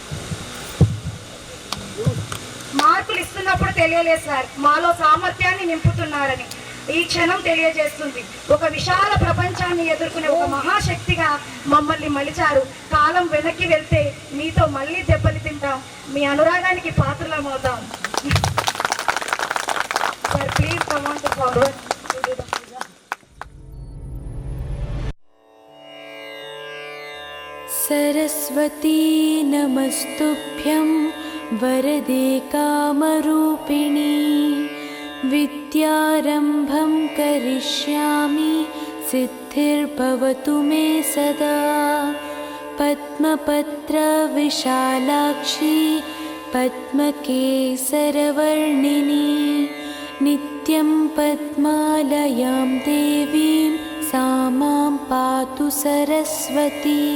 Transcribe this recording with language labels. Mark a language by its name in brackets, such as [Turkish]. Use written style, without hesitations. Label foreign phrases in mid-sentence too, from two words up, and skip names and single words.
[Telugu] మార్కులు ఇస్తున్నప్పుడు తెలియలేదు సార్ మాలో సామర్థ్యాన్ని నింపుతున్నారని. ఈ క్షణం తెలియజేస్తుంది ఒక విశాల ప్రపంచాన్ని ఎదుర్కొనే ఒక మహాశక్తిగా మమ్మల్ని మలిచారు. కాలం వెనక్కి వెళ్తే మీతో మళ్ళీ దెబ్బలు తింటాం, మీ అనురాగానికి పాత్రలమవుతాం. [English] Sir please come on to forward. [Sanskrit] सरस्वती नमस्तुभ्यं वरदे कामरूपिणी विद्यारम्भं करिष्यामि सिद्धिर्भवतु मे सदा पद्मपत्रविशालाक्षी पद्मकेसरवर्णिनी नित्यं पद्मालयां देवीं सा मां पातु सरस्वती।